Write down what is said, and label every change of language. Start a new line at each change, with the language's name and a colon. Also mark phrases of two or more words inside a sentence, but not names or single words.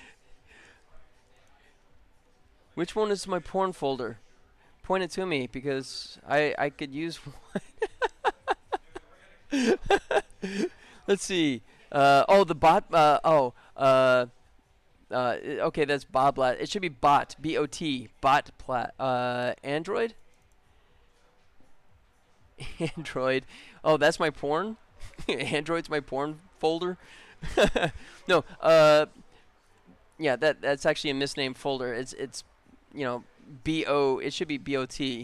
English: Which one is my porn folder? Point it to me, because I could use one. Let's see. The bot. Okay, that's Boblat. It should be bot. B-O-T. Bot plat. Android. Android. Oh, that's my porn. Android's my porn folder. No. Yeah, that's actually a misnamed folder. It's B-O. It should be B-O-T.